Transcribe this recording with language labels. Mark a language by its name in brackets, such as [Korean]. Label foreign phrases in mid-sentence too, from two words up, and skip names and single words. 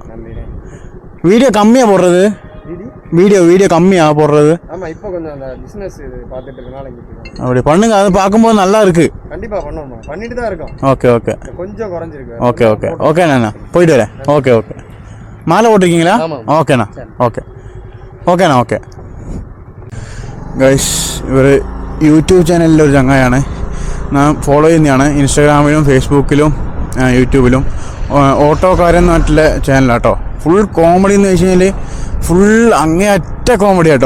[Tamil] வீடியோ கம்மியாக போடுறது, வீடியோ கம்மியாக போடுறது. அப்படி பண்ணுங்க, அதை பார்க்கும்போது நல்லா இருக்கு. ஓகே ஓகேண்ணா, போயிட்டு வரேன். ஓகே மாலை ஓட்டிருக்கீங்களா? ஓகேண்ணா. [English] okay guys, [Malayalam] ഇവർ യൂട്യൂബ് ചാനലിലെ ഒരു ചങ്ങായാണ്, ഞാൻ ഫോളോ ചെയ്യുന്നതാണ്. ഇൻസ്റ്റാഗ്രാമിലും ഫേസ്ബുക്കിലും യൂട്യൂബിലും. ഓട്ടോക്കാരൻ നാട്ടിലെ ചാനലാട്ടോ. [English] full comedy [Malayalam] എന്ന് വെച്ച് കഴിഞ്ഞാൽ [English] ഫുൾ അങ്ങേയറ്റ കോമഡി [Malayalam] ആട്ടോ.